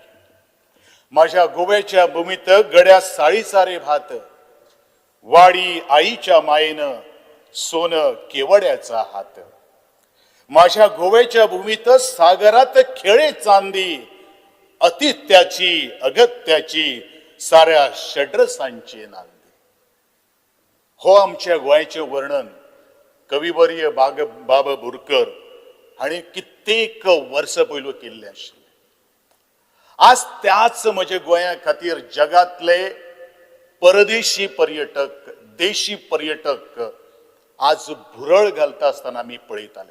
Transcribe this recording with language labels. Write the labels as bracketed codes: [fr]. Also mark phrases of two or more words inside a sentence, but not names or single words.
[mr] माझ्या गोव्याच्या भूमीत गड्या साळीसारे भात वाडी आईच्या मायेनं सोन केवड्याचा हात. माझ्या गोव्याच्या भूमीत सागरात खेळे चांदी अतित्याची अगत्याची साऱ्या षड्रसांची नांदी. [kok] हो आमच्या गोंयचे वर्णन कविवर्य बाबा बोरकर हांणी कित्येक वर्सां पयलू केल्लें आशिल्लें. आज त्याच म्हज्या गोंया खातीर जगातले परदेशी पर्यटक देशी पर्यटक आज भुरळ घालता आसतना आमी पळयताले.